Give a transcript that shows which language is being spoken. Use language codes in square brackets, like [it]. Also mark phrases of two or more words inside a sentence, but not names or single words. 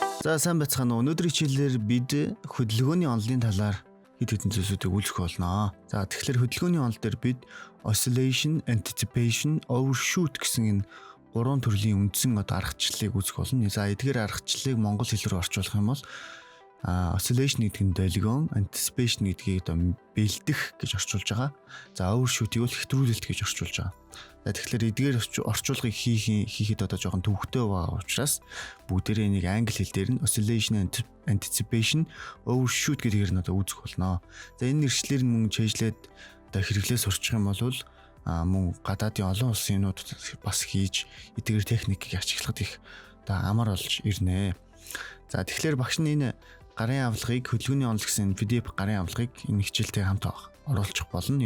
[mn] За сайн байцгаана уу. Өнөөдрийн хичээлээр бид хөдөлгөөний онолын талаар хэд хэдэн зүйлсүүдийг үзэх болно. За тэгэхээр хөдөлгөөний онол дээр бид [en] oscillation, anticipation, overshoot [mn] гэсэн энэ гурван төрлийн үндсэн аргачлалыг үзэх болно. За эдгээр аргачлалыг монгол хэл рүү орчуулах юм бол oscillation гэдэг нь долгион, anticipation гэдгийг бэлдэх гэж орчуулж байгаа. За overshoot-ийг бол хэтрүүлэлт гэж орчуулж байгаа. За тэгэхээр эдгээр орчуулгыг хийхэд жоохон төвөгтэй байгаа учраас бүгдээрээ энийг англи хэл дээр нь [en] oscillation, anticipation, overshoot [mn] гэдгээр нь үзэх болно. За энэ нэршлэр мөн чэйжлээд хэрэглээ сурчих юм бол мөн гадаадын олон улсын юмнууд бас хийж эдгээр техникийг ачиглахад их амар болж ирнэ. За тэгэхээр багш нь энэ гарын авлагыг хөдөлгөөний онол гэсэн PDF гарын авлагыг энэ хичээлтэй хамт оруулах болно.